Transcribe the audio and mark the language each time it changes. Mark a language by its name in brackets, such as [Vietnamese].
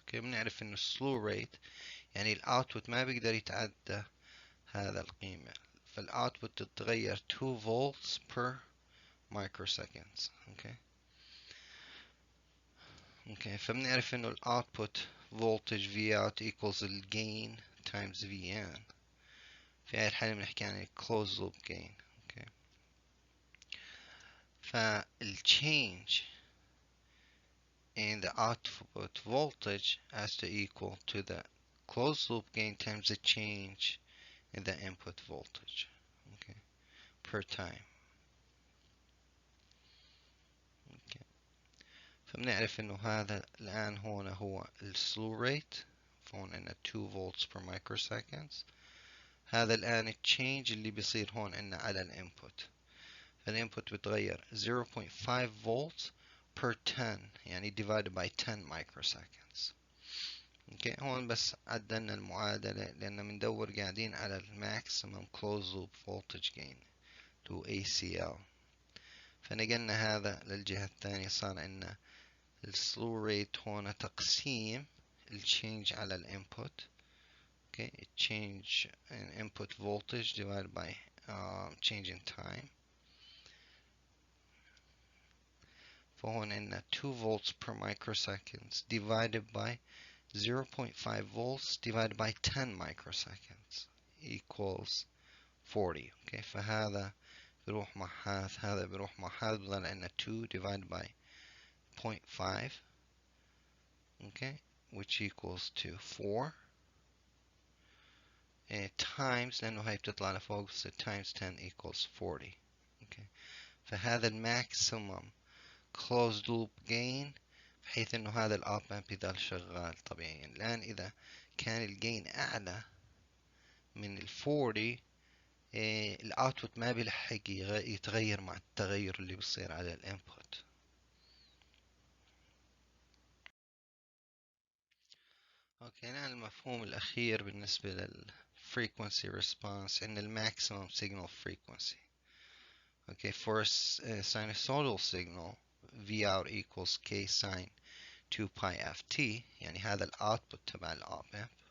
[Arabic] اوكي، بنعرف انه السلو ريت يعني الاوتبوت ما بيقدر يتعدى هذا القيمة، فالاوتبوت تتغير 2 [English] volts per microseconds. [Arabic] اوكي فبنعرف انه الاوتبوت voltage V out equals الجين times VN. في هاي الحالة بنحكي عن [English] closed loop gain. Okay, فالchange in the output voltage has to equal to the closed loop gain times the change in the input voltage. Okay, per time. Okay. [Arabic] فبنعرف انه هذا الان هون هو السلو ريت، فهون عندنا 2 volts per microseconds. هذا الان التشينج اللي بيصير هون عندنا على الانبوت، فالانبوت بتغير 0.5 volts per 10 يعني divided by 10 microseconds. اوكي، هون بس عدلنا المعادلة لأن بندور قاعدين على الماكسيمم [English] closed loop voltage gain to ACL، [Arabic] فنقلنا هذا للجهة الثانية. صار عندنا السلو ريت هون تقسيم التشينج على الانبوت. [English] Okay, change in input voltage divided by change in time. فهون عندنا 2 volts per microseconds divided by 0.5 volts divided by 10 microseconds equals 40. [Arabic] Okay, فهذا بيروح مع هذا بيروح مع هذا، بضل عندنا 2 divided by 0.5. [English] Okay, which equals to 4 times، [Arabic] لأنه هاي بتطلع لفوق [English] so times 10 equals 40. [Arabic] Okay، فهذا الماكسيمم closed loop gain بحيث انه هذا الأوب أمب يضل شغال طبيعيا. الآن إذا كان الجين أعلى من ال 40 الاوتبوت ما بيلحق يتغير مع التغير اللي بيصير على الانبوت. اوكي، الآن المفهوم الأخير بالنسبة للفريكونسي ريسبونس إن الماكسيمم signal frequency. [English] Okay, for a sinusoidal signal V out equals K sine 2 pi ft، [Arabic] يعني هذا الاوتبوت تبع الأوب أمب.